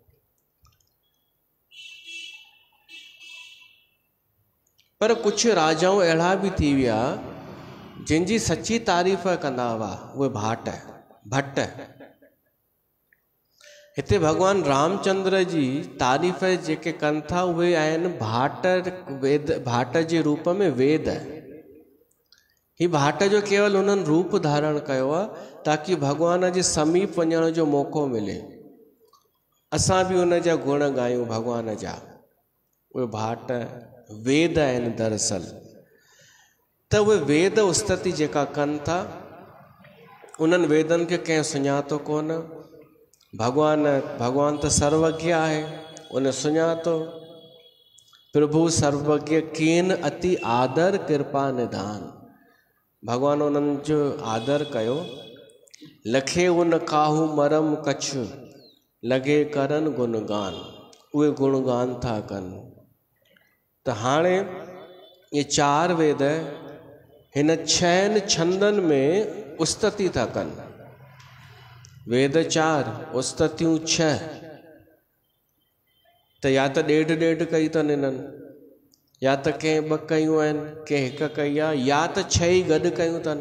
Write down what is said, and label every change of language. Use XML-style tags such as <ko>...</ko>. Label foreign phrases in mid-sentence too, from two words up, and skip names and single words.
<sd>पर कुछ राजाऊं अहिड़ा बि थी विया जिन जी सची तारीफ़ कंदा हुआ उहे भाट भट्ट। हिते भगवान रामचंद्र जी तारीफ़ जेके कनि था उहे आहिनि भाट, वेद भाट जे रूप में वेद। ही भाट जो केवल उन्हनि रूप धारण कयो आहे ताकि भगवान जे समीप वञण जो मौक़ो मिले, असां बि उन जा गुण ॻायूं भगवान जा। उहे भाट वेद आहिनि दरअसल। त उहे वेद उस्तति जेका कनि था उन्हनि वेदनि खे कंहिं सुञातो कोन। भगवान त सर्वज्ञ आहे, उन सुञातो।</sd> <awa>प्रभु सर्वज्ञ कीन अति आदर कृपा निधान।</awa> <sd>भगवान उन्हनि जो आदर कयो।</sd> <awa>लखे उन काहू मरम कछ लॻे करन गुणगान।</awa> <sd>उहे गुणगान था कनि। त हाणे ये 4 वेद हिन 6 छंदनि में उस्तति था कनि। वेद 4, उस्ततियूं 6। त या त ॾेढ कई अथनि इन्हनि, या त कंहिं 2 कयूं आहिनि, कंहिं 1 कई आहे, या त 6 ई गॾु कयूं अथनि।</sd>